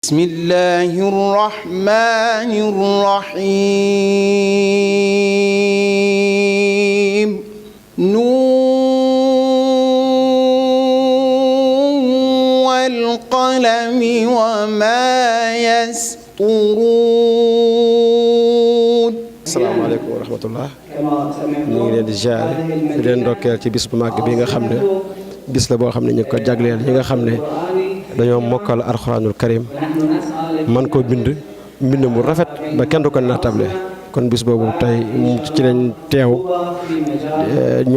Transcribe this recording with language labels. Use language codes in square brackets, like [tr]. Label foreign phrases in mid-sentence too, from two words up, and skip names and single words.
[ar] بسم الله الرحمن الرحيم نون والقلم وما يسطرون. السلام عليكم ورحمة الله [wo] ñu ngi leen di ziare di leen ndokkeel ci bis bu màgg bi nga xam ne bis la boo xam ne ñu ko jagleel ñi nga xam ne dañoo mokkal [ar] القرآن الكريم [wo] man koo bind mu rafet ba kenn du ko naatable kon bis boobu tey ci lañ teew ñun